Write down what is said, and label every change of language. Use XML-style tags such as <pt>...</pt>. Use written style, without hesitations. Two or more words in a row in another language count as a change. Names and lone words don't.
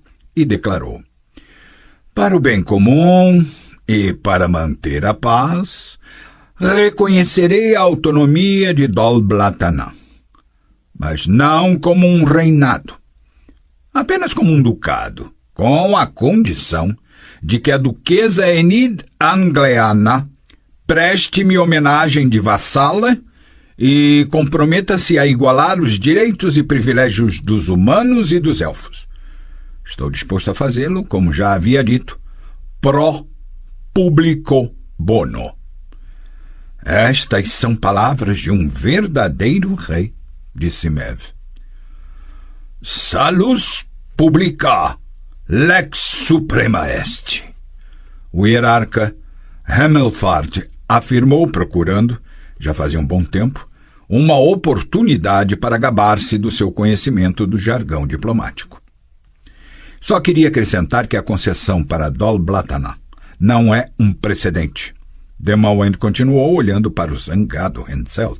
<pt>e declarou: para o bem comum e para manter a paz, reconhecerei a autonomia de Dol Blatana, mas não como um reinado, apenas como um ducado, com a condição de que a duquesa Enid Angleana preste-me homenagem de vassala e comprometa-se a igualar os direitos e privilégios dos humanos e dos elfos. Estou disposto a fazê-lo, como já havia dito,</pt> <la>pro publico bono.</la> <pt>Estas são palavras de um verdadeiro rei, disse Mev.</pt> <la>Salus publica lex suprema est.</la> <pt>O hierarca Hamilfart afirmou, procurando, já fazia um bom tempo, uma oportunidade para gabar-se do seu conhecimento do jargão diplomático. Só queria acrescentar que a concessão para Dol Blatana não é um precedente. Demawend continuou olhando para o zangado Henselt.</pt>